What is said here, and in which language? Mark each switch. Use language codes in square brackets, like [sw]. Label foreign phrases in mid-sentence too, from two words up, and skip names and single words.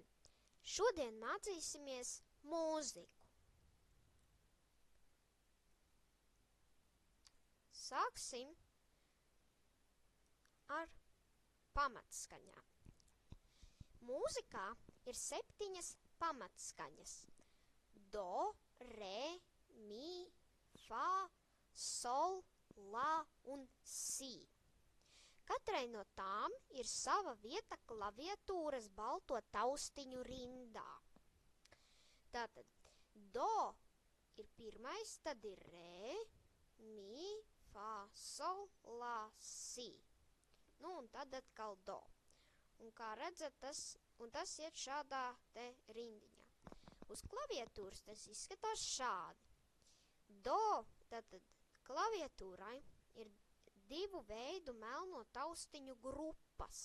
[lv] Šodien mācīsimies mūziku. Sāksim ar pamatskaņām. Mūzikā ir 7 pamatskaņas – do, re, mi, fa, sol, la un si. Katrai no tām ir sava vieta klaviatūras balto taustiņu rindā. Tātad do ir pirmais, tad ir re, mi, fa, sol, la, si. Nu un tad atkal do. Un kā redzat, tas iet šādā te rindiņā. Uz klaviatūras tas izskatās šādi. Do, tātad klaviatūrai ir 2 veidu melno taustiņu grupas.